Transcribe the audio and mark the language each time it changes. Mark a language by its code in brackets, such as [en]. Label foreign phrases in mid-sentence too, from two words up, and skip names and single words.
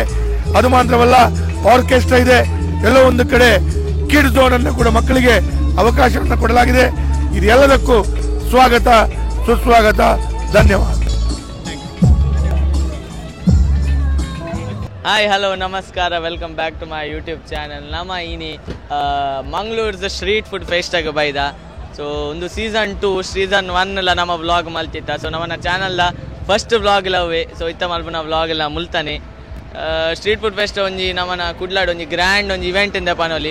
[kn] ಅದು ಮಾತ್ರವಲ್ಲ, ಆರ್ಕೆಸ್ಟ್ರಾ ಇದೆ. ಎಲ್ಲೋ ಒಂದು ಕಡೆ [en] kid zone [kn] ಅನ್ನು ಕೂಡ ಮಕ್ಕಳಿಗೆ ಅವಕಾಶವನ್ನು ಕೊಡಲಾಗಿದೆ. ಇದೆಲ್ಲದಕ್ಕೂ ಸ್ವಾಗತ ಸುಸ್ವಾಗತ ಧನ್ಯವಾದ. [en] hi hello ನಮಸ್ಕಾರ, welcome back to my YouTube channel. [tcy] ನಮ್ಮ ಇನಿ ಮಂಗಳೂರ್ದ [en] street food [tcy] ಫೆಸ್ಟಾಗ ಬೈದ. ಸೊ ಒಂದು ಸೀಸನ್ 2 ಸೀಸನ್ 1 ನಮ್ಮ ವ್ಲಾಗ್ ಮಲ್ತಿತ್ತ. ಸೊ ನಮ್ಮ ಚಾನಲ್ದ [en] first vlog [tcy] ಲವ್ವೇ. ಸೊ ಇತ್ತ ಮಲ್ಪನ ವ್ಲಾಗ್ ಎಲ್ಲ ಮುಲ್ತಾನೆ. [en] street food fest [tcy] ಒಂಜಿ ನಮ್ಮನ ಕುಡ್ಲಾಡ್ ಒಂಜಿ ಗ್ರ್ಯಾಂಡ್ ಒಂಜಿ ಇವೆಂಟ್ ಇಂದ ಪನೋಲಿ.